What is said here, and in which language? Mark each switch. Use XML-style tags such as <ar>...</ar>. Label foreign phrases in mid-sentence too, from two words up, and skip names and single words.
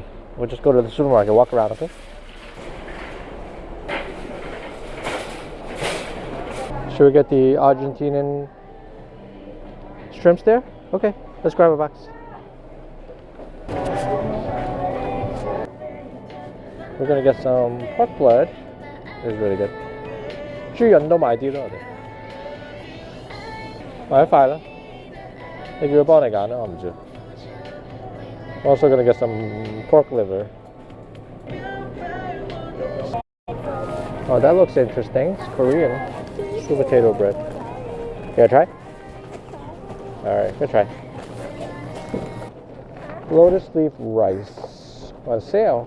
<en>We'll just go to the supermarket, walk around, okay? Should we get the Argentinian shrimps there? Okay, let's grab a box. We're gonna get some pork blood. It's really good.</en> <yue>豬潤都買啲咯，我哋買得快啦。你叫佢幫你揀啦，我唔知。</yue> <en>Also gonna get some pork liver. Oh, that looks interesting. It's Korean. Sweet potato bread. You gonna try? Alright, good try. Lotus leaf rice on sale.</en>